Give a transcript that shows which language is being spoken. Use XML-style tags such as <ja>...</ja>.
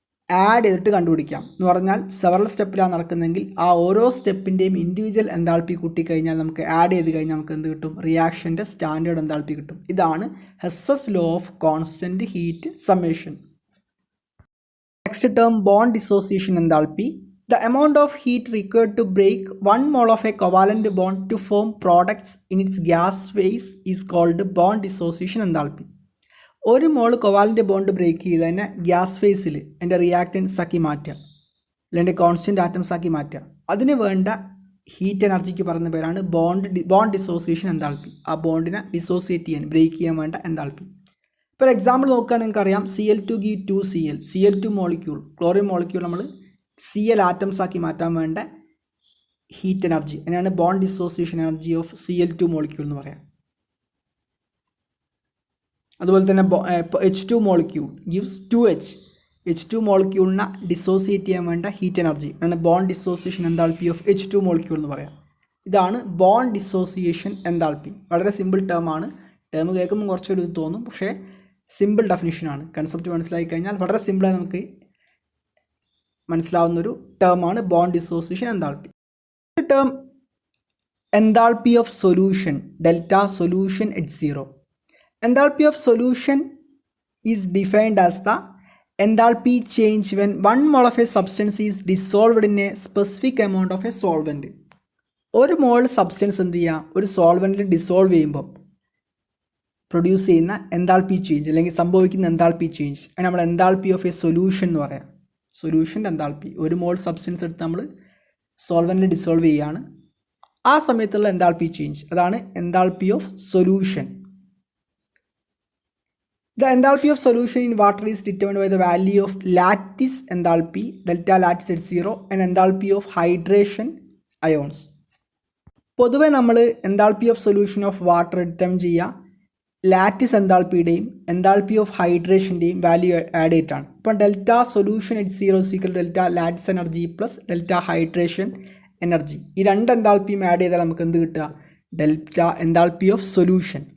<ml>Add ചെയ്തിട്ട് കണ്ടുപിടിക്കാം. എന്ന് പറഞ്ഞാൽ സെവറൽ സ്റ്റെപ്പിലാണ് നടക്കുന്നതെങ്കിൽ ആ ഓരോ സ്റ്റെപ്പിൻ്റെയും ഇൻഡിവിജ്വൽ എൻതാൾപ്പി കൂട്ടിക്കഴിഞ്ഞാൽ നമുക്ക് ആഡ് ചെയ്ത് കഴിഞ്ഞാൽ നമുക്ക് എന്ത് കിട്ടും? റിയാക്ഷൻ്റെ സ്റ്റാൻഡേർഡ് എൻതാൾപ്പി കിട്ടും. ഇതാണ് ഹെസ്സസ് law of constant heat summation. Next term bond dissociation എൻതാൾപ്പി.</ml> <en>The amount of heat required to break 1 mole of a covalent bond to form products in its gas phase is called bond dissociation enthalpy.</en> <ml>ഒരു മോൾ covalent bond break ചെയ്ത് തന്നെ gas ഫേസിൽ എൻ്റെ reactance ആക്കി മാറ്റുക, അല്ലെങ്കിൽ constant atoms ആക്കി മാറ്റുക. അതിന് വേണ്ട ഹീറ്റ് എനർജിക്ക് പറയുന്ന പേരാണ് ബോണ്ട് ഡിസോസിയേഷൻ എൻതാൾപ്പി. ആ ബോണ്ടിനെ ഡിസോസിയേറ്റ് ചെയ്യാൻ, ബ്രേക്ക് ചെയ്യാൻ വേണ്ട എൻതാൾപ്പി. ഇപ്പോൾ എക്സാമ്പിൾ നോക്കുകയാണെങ്കിൽ നിങ്ങൾക്കറിയാം Cl2 give 2Cl, Cl2 molecule, chlorine molecule നമ്മൾ Cl ആറ്റംസ് ആക്കി മാറ്റാൻ വേണ്ട ഹീറ്റ് എനർജി, അതിനാണ് bond dissociation energy of Cl2 molecule എന്ന് പറയാം. അതുപോലെ തന്നെ H2 molecule gives 2H, H2 മോളിക്യൂളിനെ dissociate ചെയ്യാൻ വേണ്ട ഹീറ്റ് എനർജി ആണ് bond dissociation എൻതാൾപ്പി of H2 molecule എന്ന് പറയാം. ഇതാണ് ബോണ്ട് ഡിസോസിയേഷൻ എൻതാൾപ്പി. വളരെ സിമ്പിൾ ടേമാണ്. ടേം കേൾക്കുമ്പോൾ കുറച്ചൊരു ഇത് തോന്നും, പക്ഷേ സിമ്പിൾ ഡെഫിനിഷനാണ്. കൺസെപ്റ്റ് മനസ്സിലാക്കി കഴിഞ്ഞാൽ വളരെ സിമ്പിളായി നമുക്ക് മനസ്സിലാവുന്നൊരു ടേമാണ് bond dissociation എൻതാൾപ്പി. Term എൻതാൾപ്പി of solution, delta solution H0.</ml> <en>Enthalpy of solution is defined as the enthalpy change when 1 mole of a substance is dissolved in a specific amount of a solvent.</en> <ml>ഒരു മോൾ substance എന്ത് ചെയ്യുക, ഒരു സോൾവെൻറ്റിൽ dissolve ചെയ്യുമ്പോൾ produce ചെയ്യുന്ന എൻതാൾപ്പി change അല്ലെങ്കിൽ സംഭവിക്കുന്ന എൻതാൾപ്പി change അത് നമ്മൾ എൻതാൾപ്പി ഓഫ് എ സൊല്യൂഷൻ എന്ന് പറയാം. സൊല്യൂഷൻ്റെ എൻതാൾപ്പി, ഒരു മോൾ സബ്സ്റ്റൻസ് എടുത്ത് നമ്മൾ സോൾവെൻറ്റിൽ ഡിസോൾവ് ചെയ്യുകയാണ്, ആ സമയത്തുള്ള എൻതാൾപ്പി ചേഞ്ച് അതാണ് എൻതാൾപ്പി of solution.</ml> <en>The enthalpy of solution in water is determined by the value of lattice enthalpy, delta lattice H0, and enthalpy of hydration ions.</en> <ml>പൊതുവെ നമ്മൾ എൻതാൾപ്പി of solution of water determine ചെയ്യുക lattice എൻതാൾപ്പിയുടെയും എൻതാൾപ്പി of ഹൈഡ്രേഷൻ്റെയും value add ചെയ്തിട്ടാണ്. ഇപ്പം delta solution H0 equal delta lattice energy plus delta hydration energy. ഈ രണ്ട് എൻതാൾപ്പിയും add ചെയ്താൽ നമുക്ക് എന്ത് കിട്ടുക? Delta എൻതാൾപ്പി of solution.</ml>